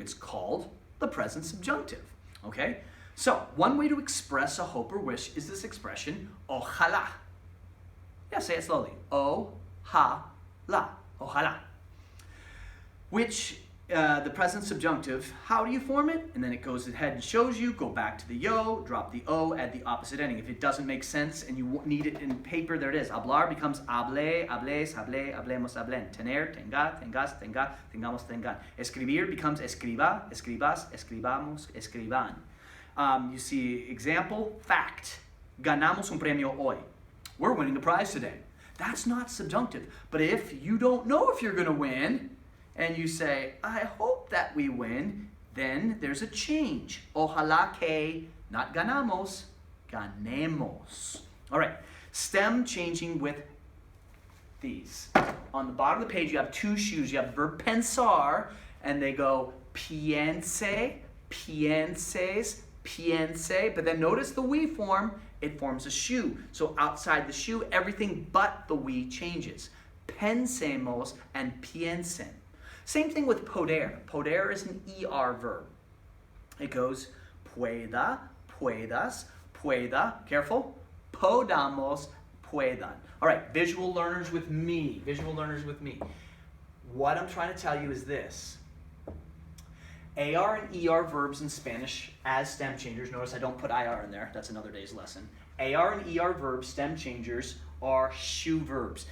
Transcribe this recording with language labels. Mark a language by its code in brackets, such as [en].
[en] It's called the present subjunctive, okay? So, one way to express a hope or wish is this expression, ojalá. Yeah, say it slowly. O-ha-la, ojalá. Which, the present subjunctive, how do you form it? And then it goes ahead and shows you, go back to the yo, drop the o, add the opposite ending. If it doesn't make sense and you need it in paper, there it is. [es] Hablar becomes hable, hables, hable, hablemos, hablen. Tener, tenga, tengas, tenga, tengamos, tengan. Escribir becomes escriba, escribas, escribamos, escriban. [en] You see example, fact. Ganamos un premio hoy. We're winning a prize today. That's not subjunctive. But if you don't know if you're going to win, and you say, I hope that we win, then there's a change. [es] Ojalá que, not ganamos, ganemos. [en] All right, stem changing with these. On the bottom of the page, you have 2 shoes. You have the verb pensar, and they go piense, pienses, piense. But then notice the we form, it forms a shoe. So outside the shoe, everything but the we changes. Pensemos and piensen. Same thing with poder. Poder is an ER verb. [es] It goes pueda, puedas, pueda, careful, podamos, puedan. [en] All right, visual learners with me. Visual learners with me. What I'm trying to tell you is this. AR and ER verbs in Spanish as stem changers. Notice I don't put IR in there. That's another day's lesson. AR and ER verbs, stem changers, are shoe verbs.